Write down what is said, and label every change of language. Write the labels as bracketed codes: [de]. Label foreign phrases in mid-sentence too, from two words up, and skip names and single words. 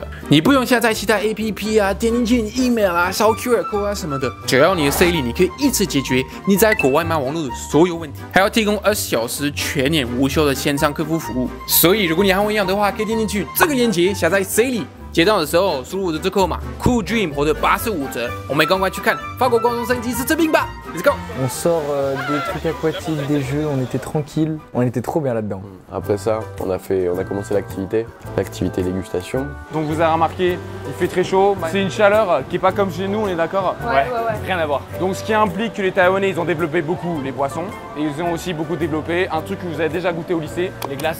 [zh] 你不用下载其他 APP 啊，点进去你 email 啊，扫 [en] QR code [zh] 啊什么的，只要你的 Sally， 你可以一次解决你在国外买网络的所有问题，还要提供20小时全年无休的线上客服服务。所以如果你和我一样的话，可以点进去这个链接下载 Sally。结账的时候输入我的折扣码 Cool Dream 或者85折，我们赶快去看法国观光升级是这边吧 ， [en] Let's go！ [fr] On sort des trucs aquatiques, des jeux, on était tranquille, on était trop bien là-dedans. Après ça, on a commencé l'activité dégustation. Donc vous avez remarqué, il fait très chaud. C'est une chaleur qui est pas comme chez nous, on est d'accord? Ouais. Rien à voir. Donc ce qui implique que les Taïwanais, ils ont développé beaucoup les boissons et ils ont aussi beaucoup développé un truc que vous avez déjà goûté au lycée, les glaces.